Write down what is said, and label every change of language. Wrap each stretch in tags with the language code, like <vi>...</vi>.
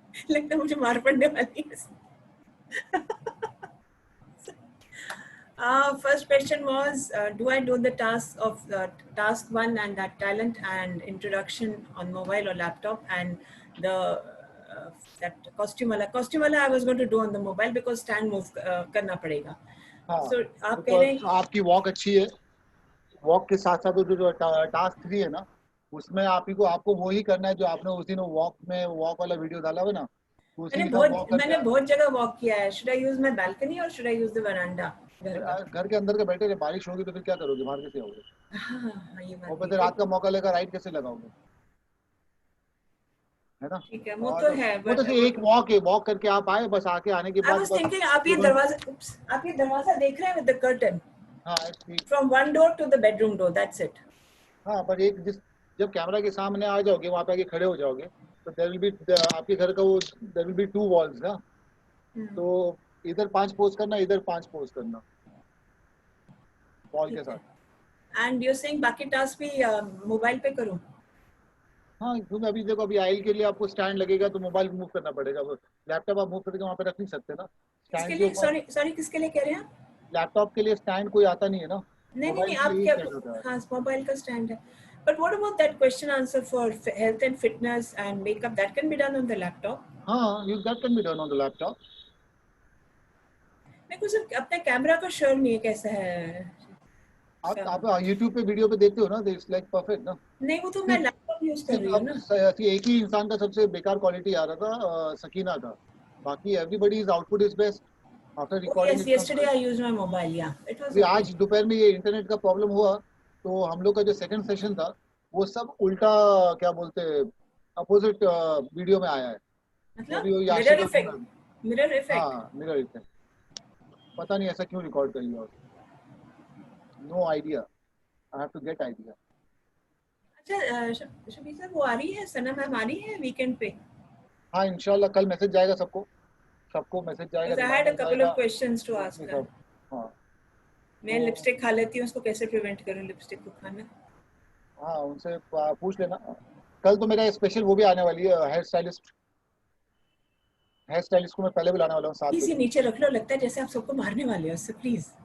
<hi>लगता है मुझे मार पड़ने वाली है.</hi> <en>First question was, do I do the task of task 1 and that talent and introduction on mobile or laptop, and the that costume wala I was going to do on the mobile because stand move</en> <hi>करना पड़ेगा. हाँ. So आप कह तो रहे हैं आपकी walk अच्छी है. वॉक के साथ साथ जो टास्क 3 है ना, उसमें आपको वही करना है जो आपने उस दिन वॉक वाला वीडियो डाला हुआ ना. मैंने बहुत जगह वॉक किया है.</hi> <en>Should I use my balcony or should I use the veranda?</en> <hi>घर के अंदर के बैठे रहे. बारिश होगी तो फिर क्या करोगे? बाहर कैसे आओगे? हाँ, ये बात. और फिर रात का मौका लेकर राइड कैसे लगाओगे? है ना? ठीक है, वो तो है. वो तो एक वॉक करके आप आए, बस आने के बाद</hi> <en>I was thinking</en> <hi>आप ये दरवाजा देख रहे हैं</hi> <en>with the curtain.</en> <hi>हाँ.</hi> <en>From one door to the bedroom door, that's it.</en> <hi>हाँ, पर जब कैमरा के सामने आ जाओगे, वहाँ पे आके खड़े हो जाओगे, तो</hi> <en>there will be</en> <hi>आपके घर का वो there will be 2 walls ना. तो इधर 5 पोज करना, इधर 5 पोज करना वॉल के साथ.</hi> <en>And you're saying</en> <hi>बाकी टास्क भी मोबाइल पे करूं? हाँ, क्योंकि अभी देखो, अभी आयल के लिए आपको स्टैंड लगेगा तो मोबाइल मूव करना पड़ेगा. लैपटॉप आप मूव करके वहाँ पे रख नहीं सकते ना. किसके लिए? सॉरी किसके लिए कह रहे हैं? लैपटॉप के लिए स्टैंड कोई आता नहीं है ना. नहीं आप क्या? हाँ, मोबाइल का स्टैंड है.</hi> <en>But what about that question answer for health and fitness and makeup? That can be done on the laptop. हाँ, that can be done on the laptop.</en> <hi>मेरे को सिर्फ अपने कैमरा का श्योर नहीं है कैसा है. आप YouTube पे वीडियो पे देखते हो ना,</hi> <en>it's like perfect</en> <hi>ना. नहीं, वो तो मैं लैपटॉप यूज कर रही हूँ ना. एक ही इंसान का सबसे बेकार क्वालिटी आ रहा था, सकीना का.</hi> <en>बाकी everybody's output is best after recording. Yes, yesterday I used my mobile. Yeah, it was.</en> <hi>आज दोपहर में ये इंटरनेट का प्रॉब्लम हुआ, तो हम लोग का जो सेकंड सेशन था वो सब उल्टा, क्या बोलते हैं, अपोजिट वीडियो में आया है. मतलब मिरर इफेक्ट. हाँ, मिरर इफेक्ट. पता नहीं ऐसा क्यों रिकॉर्ड कर लिया.</hi> <en>No idea. I have to get idea.</en> <hi>अच्छा, शबीर सर वो आ रही है, सना मैम आ रही है वीकेंड पे? हाँ, इंशाल्लाह कल मैसेज जाएगा सबको मैसेज जाएगा.</hi> <en>I had a couple of questions to ask her.</en> <hi>हाँ, मैं लिपस्टिक खा लेती हूँ, उसको कैसे प्रिवेंट करूँ लिपस्टिक को खाना? हाँ, उनसे पूछ लेना. कल तो मेरा स्पेशल वो भी आने वाली है, हेयर स्टाइलिस्ट को मैं पहले बुलाने वाला हूँ. साथ इसी नीचे रख लो. लगता है जैसे आप सबको मारने वाले हो इससे. प्लीज.</hi>